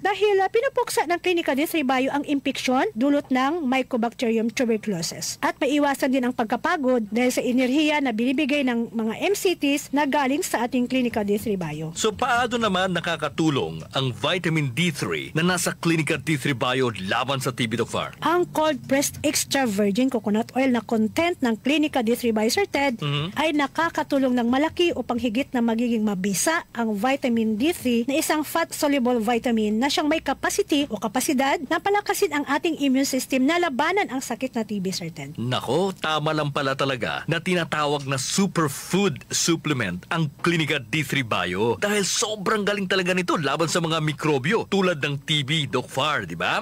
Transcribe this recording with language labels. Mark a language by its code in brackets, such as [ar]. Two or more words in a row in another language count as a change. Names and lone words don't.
[tl] Dahil pinupuksa ng Clinica D3 Bio ang impeksyon dulot ng Mycobacterium tuberculosis. At maiwasan din ang pagkapagod dahil sa enerhiya na binibigay ng mga MCTs na galing sa ating Clinica D3 Bio. So paano naman nakakatulong ang vitamin D3 na nasa Clinica D3 Bio laban sa TB, Doc Far? Ang [en] cold pressed extra virgin coconut oil [tl] na content ng Clinica D3 Biocerted ay nakakatulong ng malaki upang higit na magiging mabisa ang vitamin D3 na isang [en] fat-soluble vitamin [tl] na siyang may capacity o kapasidad na palakasin ang ating [en] immune system [tl] na labanan ang sakit na TB, Sir Ted. Nako, tama lang pala talaga na tinatawag na [en] superfood supplement [tl] ang Clinica D3 Bio dahil sobrang galing talaga nito laban sa mga mikrobyo tulad ng TB, Doc Far, di ba?